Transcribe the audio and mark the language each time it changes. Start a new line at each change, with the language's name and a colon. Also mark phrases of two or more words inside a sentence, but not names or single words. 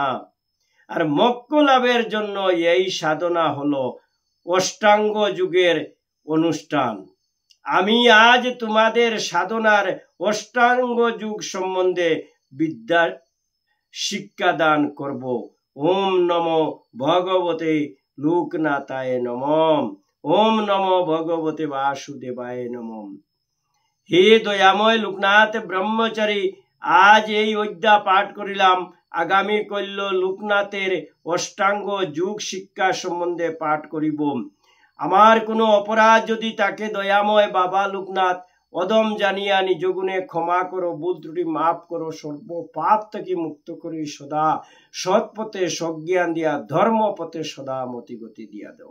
Bangla: আর মোক্ষ লাভের জন্য এই সাধনা হলো অষ্টাঙ্গ যুগের অনুষ্ঠান। আমি আজ তোমাদের সাধনার অষ্টাঙ্গ যুগ সম্বন্ধে বিদ্যা শিক্ষা দান করব।
Sanskrit: ওম নমো ভগবতে লোকনাথায় নমঃ। ওম নমো ভগবতে বাসুদেবায় নমঃ।
Bangla: হে দয়াময় লোকনাথ ব্রহ্মচারী, আজ এই অধ্যা পাঠ করিলাম। আগামী কল্য লোকনাথের অষ্টাঙ্গ যুগ শিক্ষা সম্বন্ধে পাঠ করিব। আমার কোনো অপরাধ যদি তাকে দয়াময় বাবা লোকনাথ অদম জানিয়া নিজ গুণে ক্ষমা করো, ভুল ত্রুটি মাফ করো, সর্ব পাপ থেকে মুক্ত করি সদা সৎ পথে সজ্ঞান দিয়া ধর্ম পথে সদা মতিগতি দিয়া দাও।